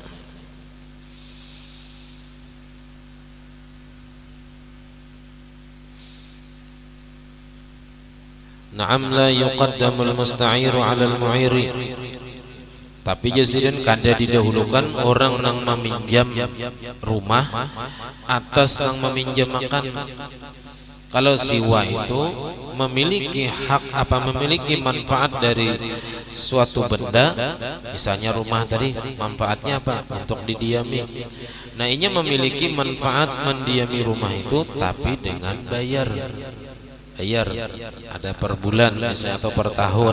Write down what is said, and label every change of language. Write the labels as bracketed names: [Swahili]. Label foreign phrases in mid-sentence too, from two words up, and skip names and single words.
[Arabic] Na'am la yuqaddamul musta'iru 'alal mu'iri. [Banjar] Tapi jasirin kada didahulukan orang nang meminjam rumah atas nang meminjam makan. [Indonesian] Kalau siwa itu memiliki hak memiliki manfaat dari suatu benda, misalnya rumah tadi, manfaatnya apa? Untuk didiami. Nah, ini memiliki manfaat mendiami rumah itu, tapi dengan bayar ada per bulan misalnya atau per tahun.